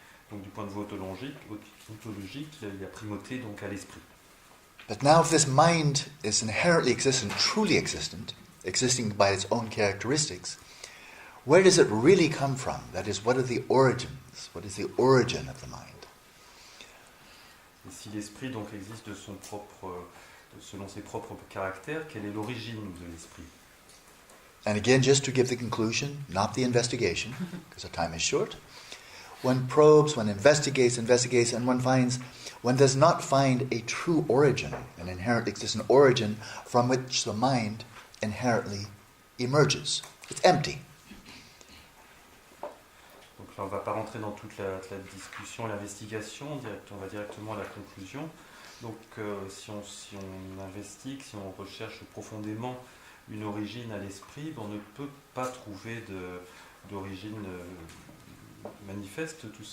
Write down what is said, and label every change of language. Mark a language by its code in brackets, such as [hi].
[fr] Donc du point de vue ontologique, il y a primauté donc à l'esprit. [en] But now if this mind is inherently existent, truly existent, existing by its own characteristics, where does it really come from? That is, what are the origins? What is the origin of the mind? [fr] Et si l'esprit donc existe selon ses propres caractères, quelle est l'origine de l'esprit? [en] And again, just to give the conclusion, not the investigation, because the time is short, one probes, one investigates, and one does not find a true origin, an inherently existent origin from which the mind inherently emerges. It's empty. [fr] Donc là, on ne va pas rentrer dans toute la discussion, l'investigation, on va directement à la conclusion. Donc si on investigue, si on recherche profondément une origine à l'esprit, on ne peut pas trouver d'origine manifeste.